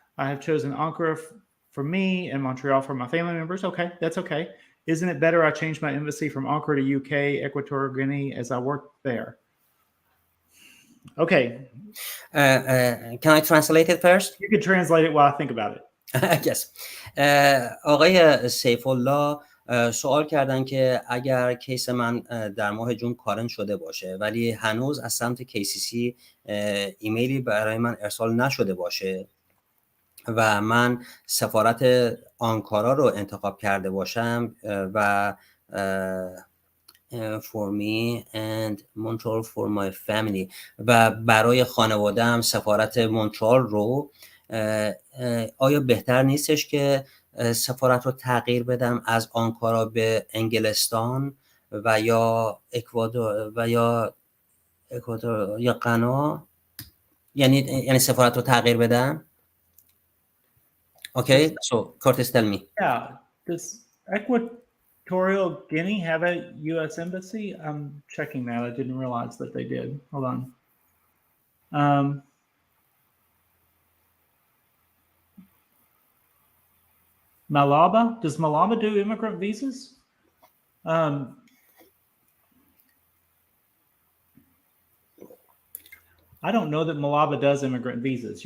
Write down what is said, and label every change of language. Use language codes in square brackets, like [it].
[en] I have chosen Ankara for me and Montreal for my family members. Okay, that's okay. Isn't it better I change my embassy from Ankara to UK, Equatorial Guinea, as I work there? Okay. Can I translate it first? You can translate it while I think about it. Yes. [fa] آقای سیف الله سوال کردن که اگر کیس من در ماه جون کارن شده باشه ولی هنوز از سمت KCC ایمیلی برای من ارسال نشده باشه و من سفارت آنکارا رو انتخاب کرده باشم و [en] for me and Montreal for my family [fa] و برای خانواده‌ام سفارت مونترال رو، آیا بهتر نیستش که سفارت رو تغییر بدم از آنکارا به انگلستان و یا اکوادور و یا اکوادور یا غنا، یعنی سفارت رو تغییر بدم؟ [en] Okay, so Curtis, tell me. Yeah, does Equatorial Guinea have a U.S. embassy? I'm checking that. I didn't realize that they did. Hold on. Malaba? Does Malaba do immigrant visas? I don't know that Malaba does immigrant visas.